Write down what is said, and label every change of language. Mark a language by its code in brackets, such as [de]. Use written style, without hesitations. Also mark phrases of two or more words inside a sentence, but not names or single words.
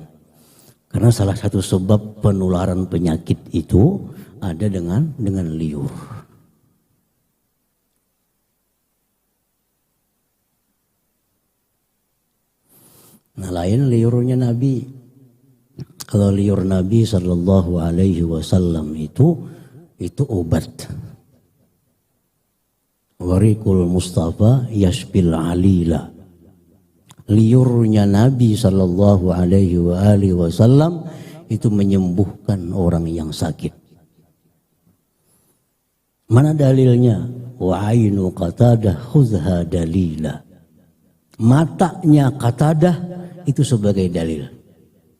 [id] Karena salah satu sebab penularan penyakit itu ada dengan liur. Nah lain liurnya Nabi. Kalau liur Nabi [ar] صلى الله عليه وسلم [id] itu obat. [ar] وريق المصطفى يشفي العليلا. [id] Liurnya Nabi [ar] صلى الله عليه وسلم [id] itu menyembuhkan orang yang sakit. Mana dalilnya? [ar] وعين قتادة خذها دليلا. [id] Matanya Qatadah itu sebagai dalil.